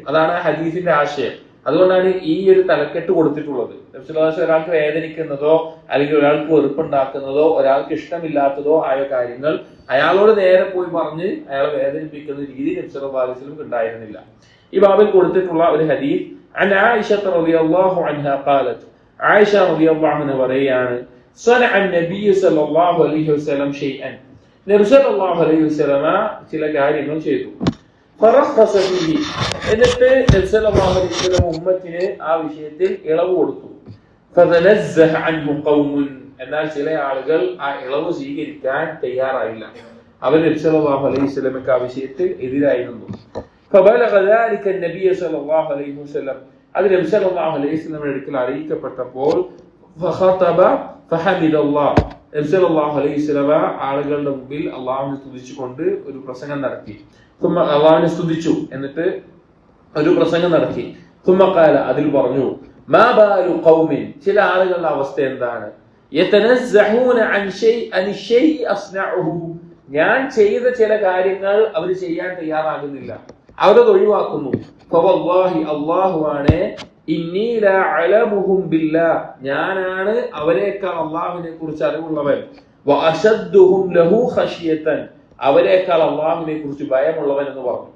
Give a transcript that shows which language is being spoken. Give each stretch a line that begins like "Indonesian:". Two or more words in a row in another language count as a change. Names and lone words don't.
Malayalam: അതാണ് ആ ഹദീസിന്റെ ആശയം. അതുകൊണ്ടാണ് ഈ ഒരു തലക്കെട്ട് കൊടുത്തിട്ടുള്ളത്. നബി
Arabic: صلى الله عليه وسلم
Malayalam: ഒരാൾക്ക് വേദനിക്കുന്നതോ അല്ലെങ്കിൽ ഒരാൾക്ക് വെറുപ്പുണ്ടാക്കുന്നതോ ഒരാൾക്ക് ഇഷ്ടമില്ലാത്തതോ ആയ കാര്യങ്ങൾ അയാളോട് നേരെ പോയി പറഞ്ഞ് അയാളെ വേദനിപ്പിക്കുന്ന രീതി നബി
Arabic: صلى الله عليه وسلم
Malayalam: ഉണ്ടായിരുന്നില്ല. ഈ ബാബിൽ കൊടുത്തിട്ടുള്ള ഒരു ഹദീസ്
Arabic: عن عائشة رضي الله عنها قالت عائشة رضي الله عنها പറയാണ് صنع النبي صلى الله عليه وسلم شيئا.
Malayalam: നബി
Arabic: صلى الله عليه وسلم
Malayalam: ചില കാര്യങ്ങൾ ചെയ്തു.
Arabic: فرخص فيه.
Malayalam: എന്നിട്ട് നബി
Arabic: صلى الله عليه وسلم
Malayalam: ഉമ്മത്തിന് ആ വിഷയത്തിൽ ഇളവ് കൊടുത്തു.
Arabic: فتنزه عنه قوم.
Malayalam: എന്നാൽ ചില ആളുകൾ ആ ഇളവ് സ്വീകരിക്കാൻ തയ്യാറായില്ല. അവർ നബി
Arabic: صلى الله عليه وسلم
Malayalam: ആ വിഷയത്തിൽ എതിരായിരുന്നു.
Arabic: فبلغ ذلك النبي صلى الله عليه وسلم.
Malayalam: അത് നബി
Arabic: صلى الله عليه وسلم
Malayalam: അടുക്കൽ അറിയിക്കപ്പെട്ടപ്പോൾ
Arabic: فخطب فحمد الله.
Malayalam: നബി
Arabic: صلى الله عليه وسلم
Malayalam: ആളുകളുടെ മുമ്പിൽ അല്ലാഹുവിനെ സ്തുതിച്ചുകൊണ്ട് ഒരു പ്രസംഗം നടത്തി. അല്ലാഹുവിനെ സ്തുതിച്ചു, എന്നിട്ട് ഒരു പ്രസംഗം നടത്തി.
Arabic: ثم قال,
Malayalam: അതിൽ പറഞ്ഞു,
Arabic: ما بال قوم.
Malayalam: ചില ആളുകളുടെ അവസ്ഥ എന്താണ്,
Arabic: يتنزعون عن الشيء أصنعه.
Malayalam: ഞാൻ ചെയ്ത ചില കാര്യങ്ങൾ അവർ ചെയ്യാൻ തയ്യാറാകുന്നില്ല, അവരത് ഒഴിവാക്കുന്നു. ഫവല്ലാഹി, അല്ലാഹുവാണ്,
Arabic: إني لأعلمهم بالله,
Malayalam: ഞാനാണ് അവരെക്കാൾ അല്ലാഹുവിനെ കുറിച്ച് അറിവുള്ളവൻ.
Arabic: وأشدهم له خشية,
Malayalam: അവരെക്കാൾ അല്ലാഹുവിനെ കുറിച്ച് ഭയമുള്ളവൻ എന്ന് പറഞ്ഞു.